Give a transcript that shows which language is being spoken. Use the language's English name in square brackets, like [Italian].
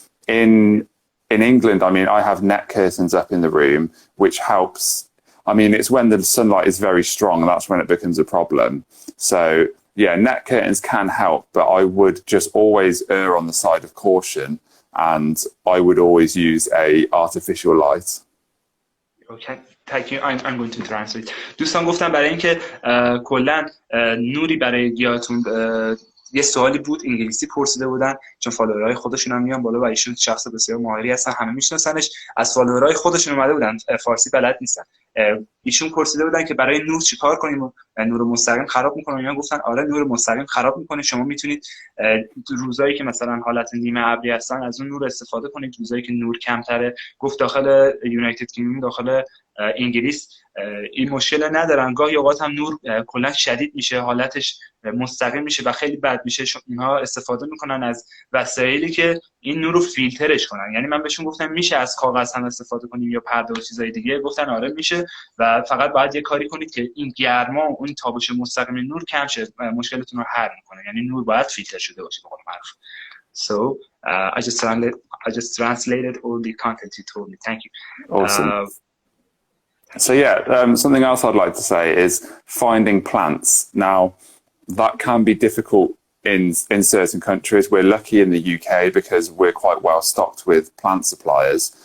[English] In England, I mean, I have net curtains up in the room, which helps. I mean, it's when the sunlight is very strong, that's when it becomes a problem. So, yeah, net curtains can help, but I would just always err on the side of caution, and I would always use a artificial light. Okay, thank you. I'm going to translate. [Persian] دوستان گفتم برای اینکه کلا نوری برای گیاهتون یه سوالی بود، انگلیسی پرسیده بودن چون فالوورای خودشون هم میان بالا و ایشون شخص بسیار ماهری هستن، همه میشناسنش. از فالوورای خودشون اومده بودن، فارسی بلد نیستن. ایشون پرسیده بودن که برای نور چیکار کنیم؟ نور مستقیم خراب میکنه؟ اینا گفتن آره نور مستقیم خراب میکنه. شما میتونید روزایی که مثلا حالت نیمه ابری هستن از اون نور استفاده کنید، روزایی که نور کمتره. گفت داخل یونایتد کینگدم، داخل انگلیس این مشکل ندارن. گاهی اوقات هم نور کلا شدید میشه، حالتش مستقیم میشه و خیلی بد میشه. اینها استفاده میکنن از وسایلی که این نور رو فیلترش کنن. یعنی من بهشون گفتم میشه از کاغذ هم استفاده کنیم یا پرده و چیزای دیگه؟ گفتن آره میشه و فقط باید یه کاری کنید که این گرما و اون تابش مستقیم نور کم شه، مشکلتون رو حل میکنه. یعنی نور باید فیلتر شده باشه به قول معروف. [English] So I just translated all the content you told me. Thank you. Awesome. So yeah, something else I'd like to say is finding plants. Now, that can be difficult in certain countries. We're lucky in the UK because we're quite well stocked with plant suppliers.